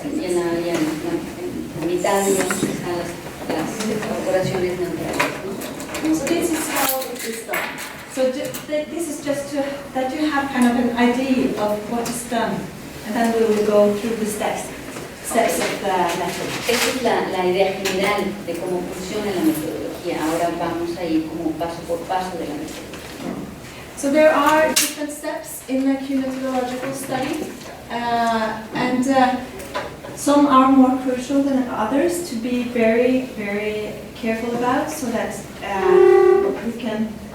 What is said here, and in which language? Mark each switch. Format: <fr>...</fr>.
<es>Y en la mitad, digamos, están las oraciones neutrales, ¿no?</es> <en>So this is how it is done. So this is just that you have kind of an idea of what is done, and then we will go through the steps of the method.</en> <es>Esta es la idea general de cómo funciona la metodología. Ahora vamos a ir como paso por paso de la metodología.</es> <en>So there are different steps in the methodological study, and some are more crucial than others to be very, very careful about, so that we can.</en>